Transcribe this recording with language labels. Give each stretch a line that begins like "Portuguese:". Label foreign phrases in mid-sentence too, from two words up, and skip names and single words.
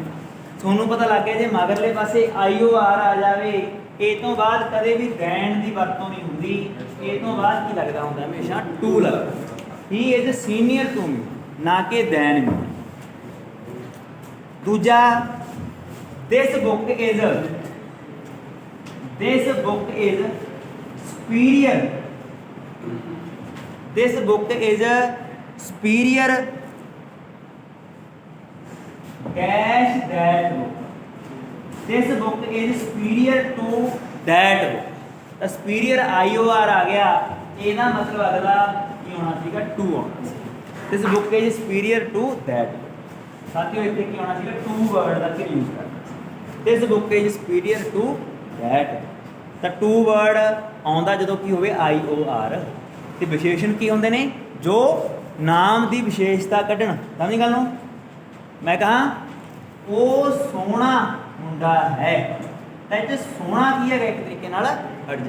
Punjabi: ਤੁਹਾਨੂੰ ਪਤਾ ਲੱਗ ਗਿਆ ਜੇ ਮਗਰਲੇ ਪਾਸੇ IOR ਆ ਜਾਵੇ, ਇਹ ਤੋਂ ਬਾਅਦ ਕਦੇ ਵੀ ਦੈਨ ਦੀ ਵਰਤੋਂ ਨਹੀਂ ਹੁੰਦੀ, ਇਹ ਤੋਂ ਬਾਅਦ ਕੀ ਲੱਗਦਾ ਹੁੰਦਾ ਹਮੇਸ਼ਾ ਟੂ ਲੱਗਦਾ।
English: he is senior to me,
Punjabi: ਨਾ ਕਿ
English: than me. ਦੂਜਾ this book is superior, this book is superior dash that book, this book is superior to that book।
Punjabi: ਤਾਂ superior IOR ਆ ਗਿਆ, ਇਹਦਾ ਮਤਲਬ ਅਗਲਾ ਕੀ ਹੋਣਾ ਸੀਗਾ ਟੂ ਆਉਣਾ ਸੀ।
English: this book is superior to that book।
Punjabi: ਸਾਥੀਓ ਇੱਥੇ ਕੀ ਹੋਣਾ ਸੀਗਾ
English: to word
Punjabi: ਦਾ ਕੀ ਯੂਜ਼ ਕਰਨਾ ਸੀ।
English: this book is superior to that,
Punjabi: ਤਾਂ
English: to word
Punjabi: ਆਉਂਦਾ ਜਦੋਂ ਕੀ ਹੋਵੇ IOR। ਤੇ ਵਿਸ਼ੇਸ਼ਣ ਕੀ ਹੁੰਦੇ ਨੇ ਜੋ ਨਾਮ ਦੀ ਵਿਸ਼ੇਸ਼ਤਾ ਕੱਢਣ। ਸਮਝ ਗੱਲ ਨੂੰ? ਮੈਂ ਕਹਾਂ ਉਹ ਸੋਹਣਾ ਮੁੰਡਾ ਹੈ, ਤਾਂ ਇਹ ਸੋਹਣਾ ਕੀ ਹੈਗਾ ਇੱਕ ਤਰੀਕੇ ਨਾਲ ਐਡਜੈਕਟਿਵ।